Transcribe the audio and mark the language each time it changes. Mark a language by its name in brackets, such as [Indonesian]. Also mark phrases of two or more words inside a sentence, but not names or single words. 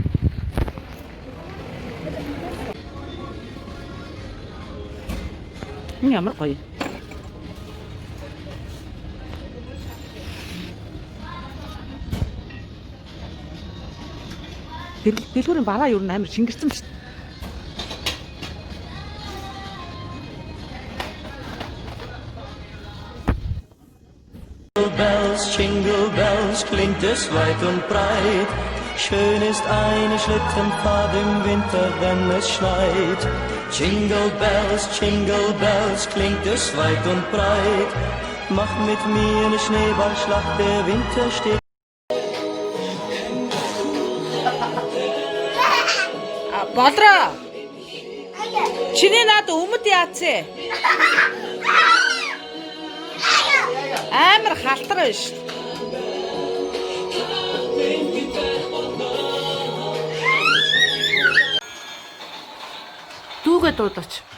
[Mongolian] Ямар гоё. Дэлгүүрийн бараа юу амар шингэрсэн шүү дээ. [English] Jingle bells, [German] klingt es weit und breit. Schön ist eine Schlittenfahrt im Winter, wenn es schneit. [English] Jingle bells, [German] klingt es weit und breit. Mach mit mir eine Schneeballschlacht, der Winter steht. [Mongolian] Болроо. Чиний наад өмд яац ээ? Амар халтар байна шүү. Дүүгээ дуудаач.